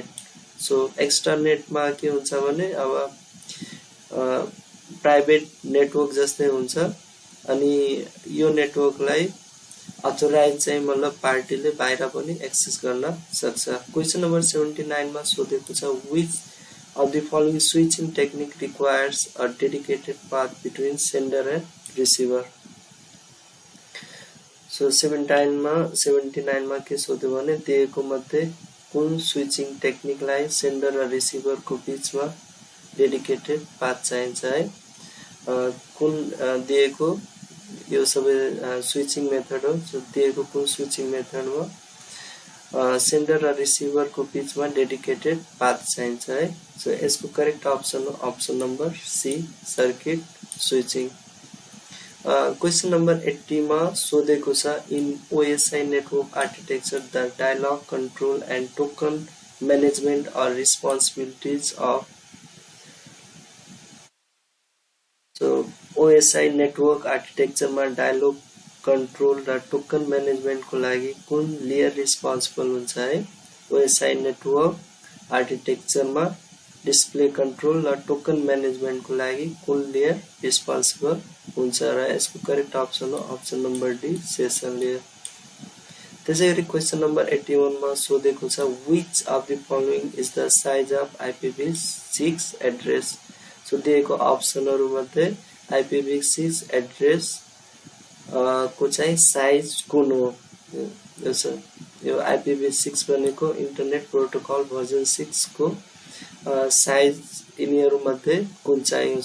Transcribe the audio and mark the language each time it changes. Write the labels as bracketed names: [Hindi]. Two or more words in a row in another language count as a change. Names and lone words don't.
[Nepali] सो एक्स्ट्रानेटमा के हुन्छ भने अब [English] private network [Nepali] जस्तै हुन्छ अनि यो नेटवर्कलाई अथोराइज चाहिँ मतलब पार्टीले बाहिर पनि एक्सेस गर्न सक्छ। [English] question number [Nepali] 79 मा सोधेको छ [English] which of the following switching technique requires a dedicated path between sender and receiver। [Nepali] सो 79 मा के सोध्यो भने दिएको मध्ये कुन स्विचिङ टेक्निकलाई सेन्डर र रिसिभरको बीचमा [English] dedicated path [Nepali] चाहिन्छ है। कुन दिएको यो सबै [English] switching method [Nepali] हो। सो दिएको कुन [English] switching method [Nepali] सेन्डर र रिसिभरको बीचमा [English] dedicated path [Nepali] चाहिन्छ है। सो यसको [English] correct option number C circuit switching. question number 80 [Nepali] मा सोधेको छ [English] in OSI network architecture the dialog control and token management are responsibilities of. सो OSI network architecture में dialog control र token management को लागि कुन लेयर रिस्पांसिबल हुन्छ है। OSI network architecture में display control र token management को लागि कुन लेयर रिस्पांसिबल हुन्छ र यसको correct option हो option number D session layer. त्यसैगरी question number 81 मा सोधेको छ which of the following is the size of IPv6 address. सो दिएको अप्सनहरु मध्ये IPv6 address को चाहिँ साइज कुन हो। यो IPv6 भनेको Internet Protocol version 6 को साइज यिनीहरु मध्ये कुन चाहिँ।